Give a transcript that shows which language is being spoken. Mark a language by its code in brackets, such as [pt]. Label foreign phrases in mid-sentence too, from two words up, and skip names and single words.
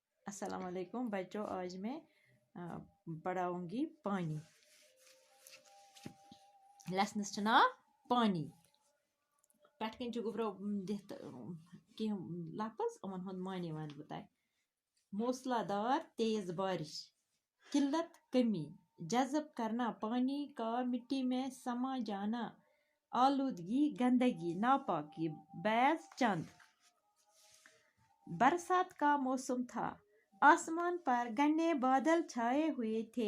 [ur] السلام علیکم بچوں، آج میں پڑھاؤں گی پانی. [ks] لیسنس چھُ ناو پانی. پٮ۪ٹھ کَنۍ چھُ گوٚبرو دِتھ کینٛہہ لفظ، یِمن ہُنٛد معنی وَنہٕ بہٕ تۄہہِ. [ur] موسلا دار تیز بارش، قلت کمی، جذب کرنا پانی کا مٹی میں سما جانا، آلودگی گندگی ناپاکی. بعض چند. برسات کا موسم تھا، آسمان پر گھنے بادل چھائے ہوئے تھے.